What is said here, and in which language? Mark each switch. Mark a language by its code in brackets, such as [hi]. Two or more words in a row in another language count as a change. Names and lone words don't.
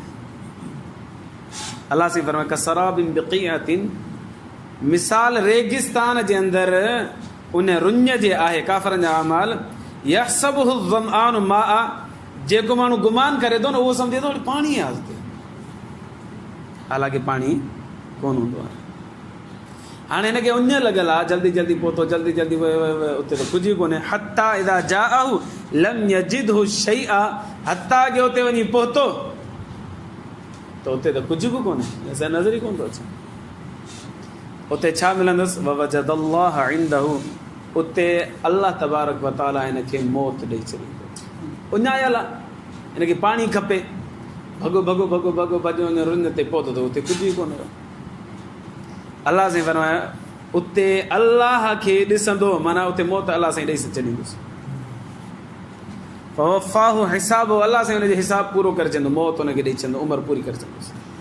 [sd] अलाह साईं फरमाए [ar] كسرابٍ بقيعةٍ, [sd] मिसाल रेगिस्तान जे अंदरि उन रुञ जे आहे काफ़रनि जा अमाल, [ar] يحسبه الظمآن ماء, [sd] जेको माण्हू गुमान करे थो न उहो सम्झे थो पाणी आहे उते, हालांकि पाणी कोन हूंदो आहे। हाणे हिनखे उञ लॻल आहे, जल्दी जल्दी पहुतो, जल्दी जल्दी उते त कुझु कोन्हे। [ar] حتى إذا جاءه لم يجده شيئا, [sd] हत्ता के उते वञी पहुतो त उते त कुझु बि कोन्हे, असां नज़र ई कोन थो अचे। उते छा मिलंदुसि, [ar] ووجد الله عنده, [sd] उते अल्लाह तबारक व तआला हिनखे मौत ॾेई छॾींदो। उञायल आहे, हिनखे पाणी खपे, भॻो भॻो भॻो भॻो भॼो वञो, रुञ ते पहुतो त उते कुझु ई कोन रहो। अलाह साईं फरमाया उते अलाह खे ॾिसंदो, माना उते मौत अलाह साईं ॾेई छॾींदुसि। [ar] فوفاه حسابه, [sd] अलाह साईं हुनजो हिसाब पूरो करे छॾींदो, मौत हुनखे ॾेई छॾींदो, उमिरि पूरी करे छॾींदुसि।